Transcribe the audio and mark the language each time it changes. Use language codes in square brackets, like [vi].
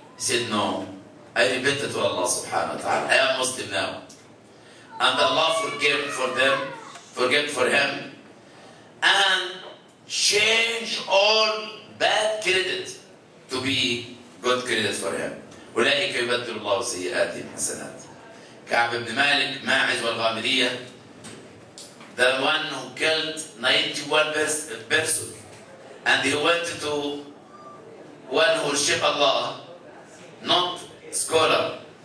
[en] He said, no, I repented to Allah subhanahu wa ta'ala. I am Muslim now. And Allah forgave for him, and change all bad credit to be good credit for him. [ar] أولئك يبدل الله سيئاتهم حسنات. [en] كعب بن مالك, ماعز والغامدية, the one who killed 91 person, and he went to one who worship Allah, not scholar.